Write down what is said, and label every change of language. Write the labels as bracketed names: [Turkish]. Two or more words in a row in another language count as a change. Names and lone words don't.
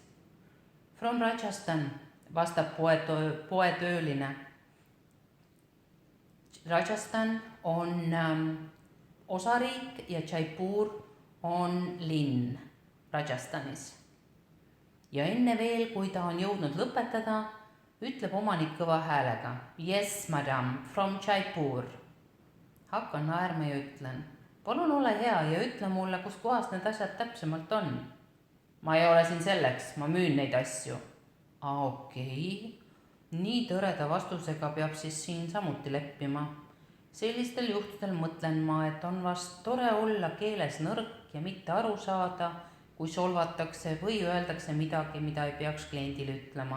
[Estonian] From Rajasthan, vastab poetööline. Rajasthan on osariik ja Jaipur on linn Rajasthanis. Ja enne veel, kui ta on jõudnud lõpetada, ütleb omanik kõva häälega. [English] Yes, madam, from Jaipur. [Estonian] Hakkan naerma ja ütlen. Palun ole hea ja ütle mulle, kus kohas need asjad täpsemalt on. Ma ei ole siin selleks, ma müün neid asju. Okei. Nii tõreda vastusega peab siis siin samuti leppima. Sellistel juhtudel mõtlen ma, et on vast tore olla keeles nõrk ja mitte aru saada, kui solvatakse või öeldakse midagi, mida ei peaks kliendile ütlema.